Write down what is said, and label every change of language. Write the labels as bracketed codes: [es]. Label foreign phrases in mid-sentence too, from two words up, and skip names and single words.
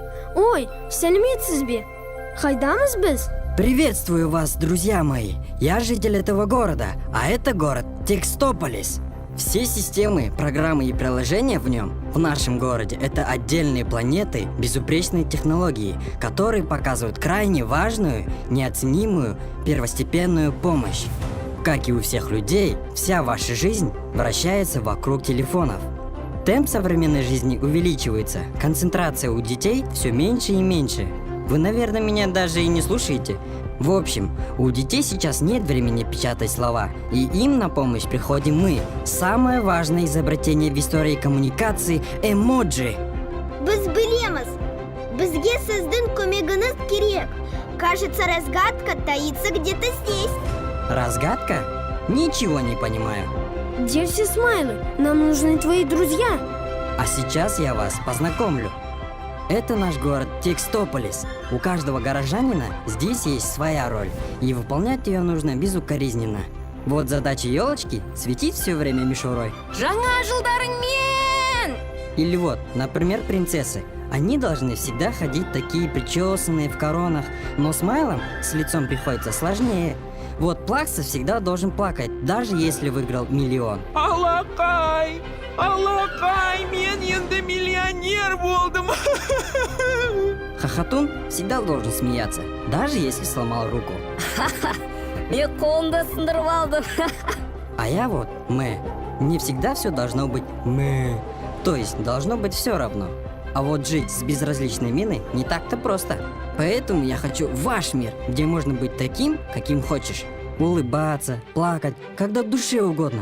[kk] Ой, сәлеметсіз бе? Қайдамыз біз? [ru] Приветствую вас, друзья мои! Я житель этого города, а это город Текстополис. Все системы, программы и приложения в нем, в нашем городе, это отдельные планеты, безупречные технологии, которые показывают крайне важную, неоценимую, первостепенную помощь. Как и у всех людей, вся ваша жизнь вращается вокруг телефонов. Темп современной жизни увеличивается, концентрация у детей все меньше и меньше. Вы, наверное, меня даже и не слушаете. В общем, у детей сейчас нет времени печатать слова, и им на помощь приходим мы. Самое важное изобретение в истории коммуникации – эмоджи. [kk] Біз білеміз. Бізге сіздің көмегіңіз керек. [ru] Кажется, разгадка таится где-то здесь. Разгадка? Ничего не понимаю. Где все смайлы? Нам нужны твои друзья. А сейчас я вас познакомлю. Это наш город Текстополис. У каждого горожанина здесь есть своя роль, и выполнять ее нужно безукоризненно. Вот задача елочки – светить все время мишурой. [kk] Жаңа жылдарыңмен! [ru] Или вот, например, принцессы. Они должны всегда ходить такие причесанные в коронах, но смайлом с лицом приходится сложнее. Вот Плакса всегда должен плакать, даже если выиграл миллион. [kk] Алакай, мен енді миллионер болдым. [ru] Хохотун всегда должен смеяться, даже если сломал руку. [kk] Мен қолымды сындырып алдым. [ru] А я вот Мне всегда все должно быть То есть должно быть все равно. А вот жить с безразличной миной не так-то просто. Поэтому я хочу ваш мир, где можно быть таким, каким хочешь. Улыбаться, плакать, когда душе угодно.